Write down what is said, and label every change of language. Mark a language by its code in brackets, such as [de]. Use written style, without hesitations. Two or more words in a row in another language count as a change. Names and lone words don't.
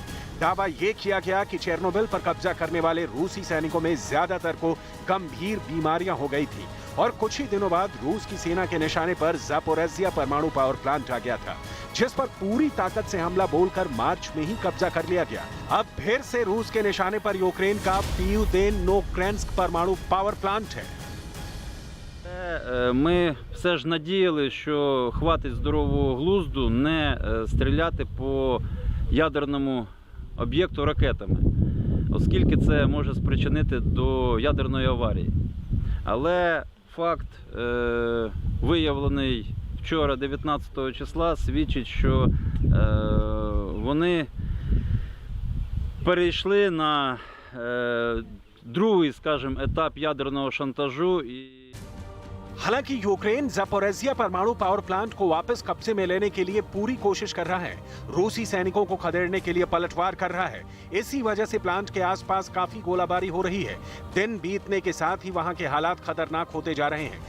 [hi] दावा ये किया गया कि चेर्नोबिल पर कब्जा करने वाले रूसी सैनिकों में ज्यादातर को गंभीर बीमारियां हो गई थी और कुछ ही दिनों बाद रूस की सेना के निशाने पर ज़ापोरिज़िया परमाणु [en] power plant [hi] आ गया था, जिस पर पूरी ताकत से हमला बोलकर मार्च में ही कब्जा कर लिया गया। अब फिर से रूस के निशाने पर यूक्रेन का पीयूदेन-नोक्रेन्स्क परमाणु [en] power plant [hi] है। [uk] Ми все ж надіяли, що хватить здорового глузду не стріляти по ядерному об'єкту ракетами, оскільки це може спричинити до ядерної аварії. Але факт, виявлений вчора, 19 числа, свідчить, що вони перейшли на другий, скажімо, етап ядерного шантажу. [hi] हालांकि यूक्रेन ज़ापोरिज़िया परमाणु [en] power plant [hi] को वापस कब्जे में लेने के लिए पूरी कोशिश कर रहा है। रूसी सैनिकों को खदेड़ने के लिए पलटवार कर रहा है। इसी वजह से प्लांट के आसपास काफी गोलाबारी हो रही है। दिन बीतने के साथ ही वहां के हालात खतरनाक होते जा रहे हैं।